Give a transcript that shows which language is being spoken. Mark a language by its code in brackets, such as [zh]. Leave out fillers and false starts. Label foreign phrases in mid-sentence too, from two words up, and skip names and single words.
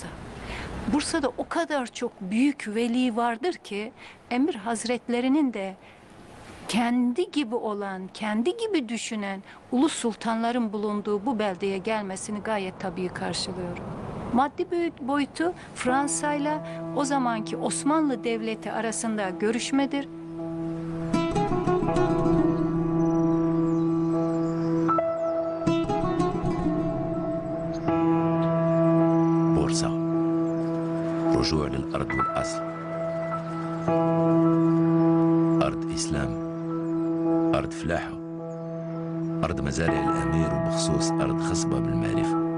[tr] Bursa'da o kadar çok büyük veli vardır ki Emir Hazretlerinin de kendi gibi olan, kendi gibi düşünen ulu sultanların bulunduğu bu beldeye gelmesini gayet tabii karşılıyorum. Maddi boyutu Fransa'yla o zamanki Osmanlı Devleti arasında görüşmedir. [ar] بورصة رجوع للأرض والأصل. أرض إسلام، أرض فلاحة، أرض مزارع الأمير، وبخصوص أرض خصبة بالمعرفة.